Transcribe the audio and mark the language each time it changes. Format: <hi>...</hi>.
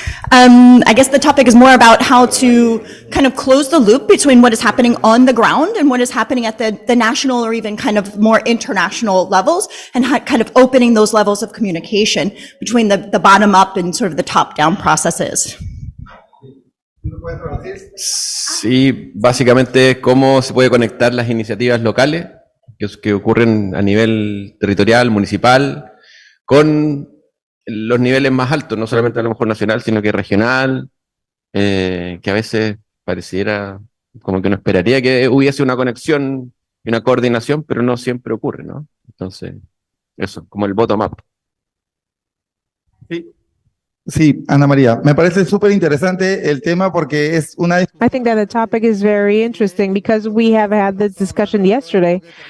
<en>I guess the topic is more about how to kind of close the loop between what is happening on the ground and what is happening at the national or even kind of more international levels, and kind of opening those levels of communication between the bottom up and sort of the top down processes.</en> <es>Sí, básicamente cómo se puede conectar las iniciativas locales que ocurren a nivel territorial, municipal, con los niveles más altos, no solamente a lo mejor nacional, sino que regional, que a veces pareciera como que uno esperaría que hubiese una conexión y una coordinación, pero no siempre ocurre, ¿no? Entonces, eso, como el bottom-up. Sí. Sí, Ana María, me parece súper interesante el tema porque es una</es> <en>I think that the topic is very interesting because we have had this discussion yesterday.</en>